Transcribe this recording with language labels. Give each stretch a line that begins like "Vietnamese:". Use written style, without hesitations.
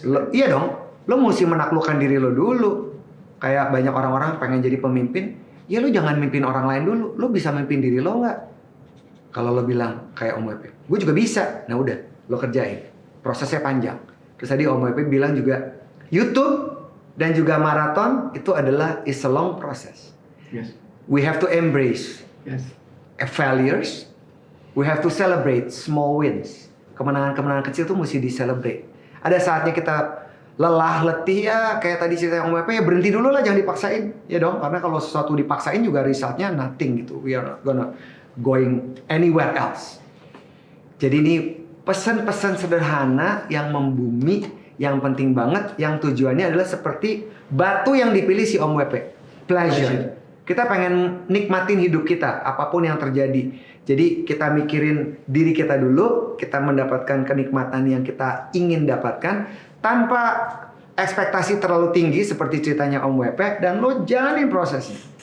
Indonesian: Iya dong, lo mesti menaklukkan diri lo dulu. Kayak banyak orang-orang pengen jadi pemimpin, ya lo jangan mimpin orang lain dulu. Lo bisa mimpin diri lo nggak? Kalau lo bilang kayak Om Wepe, gue juga bisa. Nah udah, lo kerjain. Prosesnya panjang. Terus tadi Om Wepe bilang juga, YouTube dan juga maraton itu adalah
English: is a long process. Yes. We have to embrace failures. We have to celebrate small wins.
Indonesian: Kemenangan-kemenangan kecil tuh mesti di-celebrate. Ada saatnya kita lelah, letih ya, kayak tadi cerita yang WP, ya berhenti dulu lah, jangan dipaksain. Ya dong, karena kalau sesuatu dipaksain juga resultnya
English: nothing
Indonesian: gitu.
English: We are not gonna going anywhere else.
Indonesian: Jadi ini pesan-pesan sederhana yang membumi, yang penting banget, yang tujuannya adalah seperti batu yang dipilih si Om WP. Pleasure. Kita pengen nikmatin hidup kita, apapun yang terjadi. Jadi kita mikirin diri kita dulu, kita mendapatkan kenikmatan yang kita ingin dapatkan tanpa ekspektasi terlalu tinggi seperti ceritanya Om WP, dan lo jalanin prosesnya.